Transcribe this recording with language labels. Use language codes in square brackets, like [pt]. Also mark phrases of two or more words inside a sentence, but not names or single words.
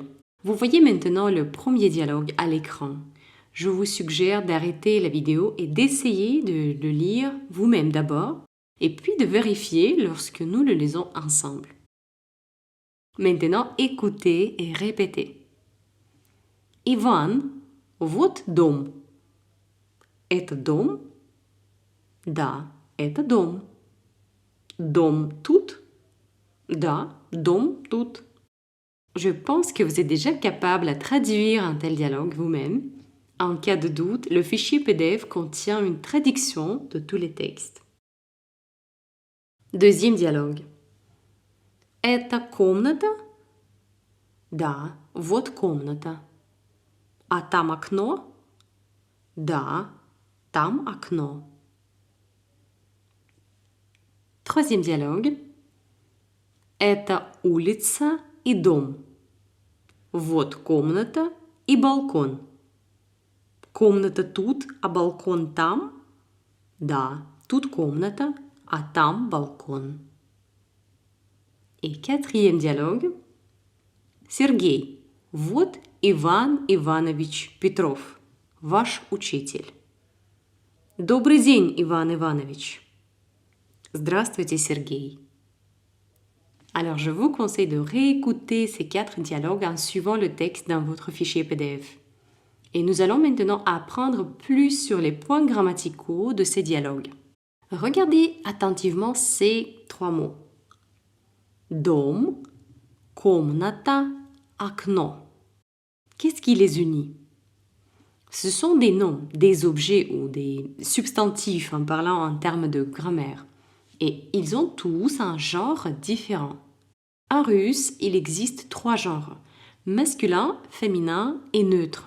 [fr] Vous voyez maintenant le premier dialogue à l'écran. Je vous suggère d'arrêter la vidéo et d'essayer de le lire vous-même d'abord, et puis de vérifier lorsque nous le lisons ensemble. Maintenant, écoutez et répétez. [ru] Иван, вот дом. Это дом? Да, это дом. Дом тут? Да, дом тут. [fr] Je pense que vous êtes déjà capable à traduire un tel dialogue vous-même. En cas de doute, le fichier PDF contient une traduction de tous les textes. Deuxième dialogue. [ru] Это комната? Да, вот комната. А там окно? Да, там окно. [fr] Troisième dialogue. [ru] Это улица и дом. Вот комната и балкон. Комната тут, а балкон там? Да, тут комната, а там балкон. [fr] Et quatrième dialogue. [ru] Сергей, вот Иван Иванович Петров, ваш учитель. Добрый день, Иван Иванович. Здравствуйте, Сергей. [fr] Alors, je vous conseille de réécouter ces 4 dialogues en suivant le texte dans votre fichier PDF. Et nous allons maintenant apprendre plus sur les points grammaticaux de ces dialogues. Regardez attentivement ces 3 mots. [ru] Дом, комната, окно. [fr] Qu'est-ce qui les unit? Ce sont des noms, des objets ou des substantifs en parlant en termes de grammaire. Et ils ont tous un genre différent. En russe, il existe 3 genres, masculin, féminin et neutre.